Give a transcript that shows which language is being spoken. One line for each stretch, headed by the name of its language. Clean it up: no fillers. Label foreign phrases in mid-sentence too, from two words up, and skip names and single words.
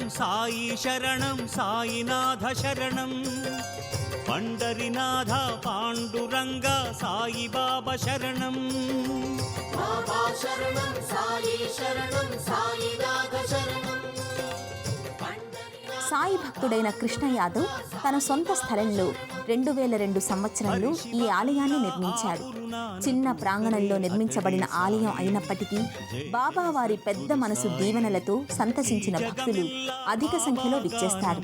Sanskrit: साई शरणं साईनाथ शरणं पंडरीनाथ पांडुरंग साई बाबा शरणं बाबा शरणं साई शरणं साईनाथ शरणं
Telugu: సాయి భక్తుడైన కృష్ణ యాదవ్ తన సొంత స్థలంలో 2002 సంవత్సరంలో ఈ ఆలయాన్ని నిర్మించాడు. చిన్న ప్రాంగణంలో నిర్మించబడిన ఆలయం అయినప్పటికీ బాబా వారి పెద్ద మనసు దీవెనలతో సంతసించిన భక్తులు అధిక సంఖ్యలో విచ్చేస్తారు.